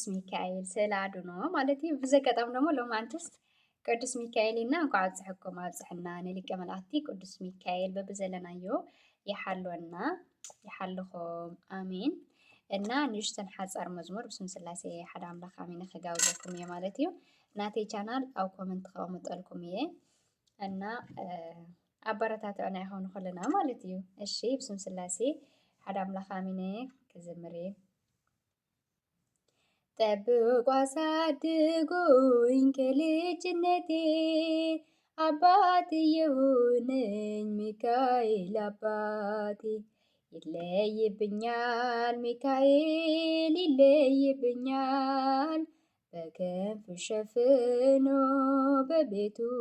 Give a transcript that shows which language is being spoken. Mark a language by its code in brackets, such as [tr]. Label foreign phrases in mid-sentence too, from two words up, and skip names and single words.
[ti] ሚካኤል ስእሊ ኣድህኖ ማለት እዩ ብዘጋጣሚ ደሞ ሎማንትስ ቅዱስ ሚካኤል ኢና እንኳዕ ኣብፅሕኩም ኣብፅሕና ንሊቀ መላእክቲ ቅዱስ ሚካኤል በብዘለናዮ ይሓልወና ይሓልኹም ኣሜን እና ንእሽተን ሓፃር መዝሙር ብስም ስላሴ ሓደ ኣምላኽ ኣሜን ክጋብዘኩም እየ ማለት እዩ ናተይ ቻናል ኣብ ኮመንት ከቕምጠልኩም እየ እና ኣበረታትዑና ይኹኑ ኩልና ማለት እዩ እሺ ብስም ስላሴ ሓደ ኣምላኽ ኣሜን ክዝምር እየ [am] ጠብቆ አሳድጎኝ ከልጅነቴ አባት የሆነኝ ሚካኤል አባቴ ይለይብኛል ሚካኤል ይለይብኛል በክንፉ ሸፍኖ በቤቱ